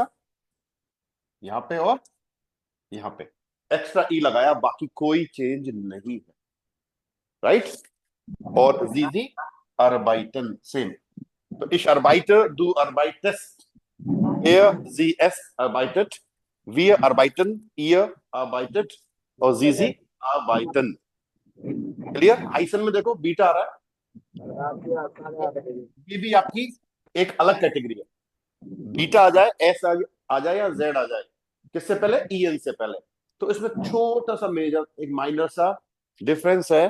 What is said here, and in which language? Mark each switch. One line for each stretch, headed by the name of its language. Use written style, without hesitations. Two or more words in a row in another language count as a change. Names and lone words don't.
Hindi: यहाँ पे और यहाँ पे एक्स्ट्रा ई लगाया, बाकी कोई चेंज नहीं है, राइट? और
German: sie Sie arbeiten
Hindi: सेम।
German: तो ich arbeite, du arbeitest, er sie es arbeitet, wir arbeiten, ihr arbeitet,
Hindi: और
German: sie Sie arbeiten.
Hindi: क्लियर? हाइसन में देखो बीटा आ रहा है, तो ये भी आपकी एक अलग कैटेगरी है। बीटा आ जाए, एस आ जाए या जेड आ जाए, किससे पहले? ई एन से पहले। तो इसमें छोटा सा मेजर, एक माइनर सा डिफरेंस है।